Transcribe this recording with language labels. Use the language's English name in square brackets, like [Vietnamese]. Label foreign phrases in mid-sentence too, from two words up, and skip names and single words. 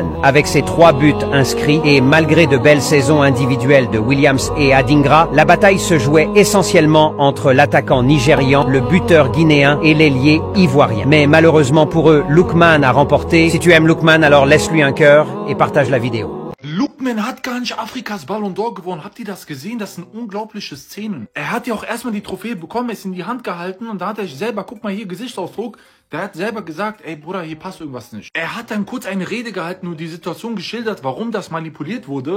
[French] Avec ses 3 buts inscrits et malgré de belles saisons individuelles de Williams et Adingra, la bataille se jouait essentiellement entre l'attaquant nigérian, le buteur guinéen et l'ailier ivoirien. Mais malheureusement pour eux, Lookman a remporté. Si tu aimes Lookman, alors laisse-lui un cœur et partage la vidéo. [German] Lookman hat gar nicht Afrikas Ballon d'Or gewonnen. Habt ihr das gesehen? Das sind unglaubliche Szenen. Er hat ja auch erstmal die Trophäe bekommen, ist in die Hand gehalten und da hat er selber, guck mal hier, Gesichtsausdruck, der hat selber gesagt, ey Bruder, hier passt irgendwas nicht. Er hat dann kurz eine Rede gehalten und die Situation geschildert, warum das manipuliert wurde.